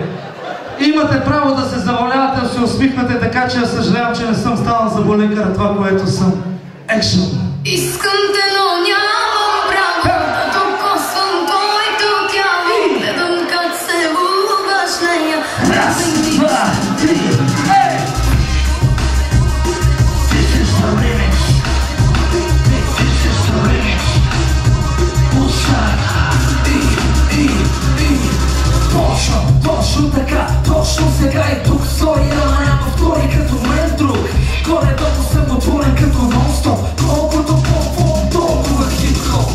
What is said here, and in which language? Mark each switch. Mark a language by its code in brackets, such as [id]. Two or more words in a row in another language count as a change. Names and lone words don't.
[bg] Имате право да се завалявате, да се усмихвате, така че съжалявам, че не съм станал заболекар това, което съм. Екшън! Искам те, но нямам право да докосвам твоето тяло. Гледам как се влюбваш в нея. Раз, два, три, ей! [en] This is the remix. This is the remix. [bg] Пусак. Точно така, точно сега и тук стори, ама няма втори като мен друг. Горе-долу съм отворен като нон-стоп. Колкото по-по, толкова хип-хоп.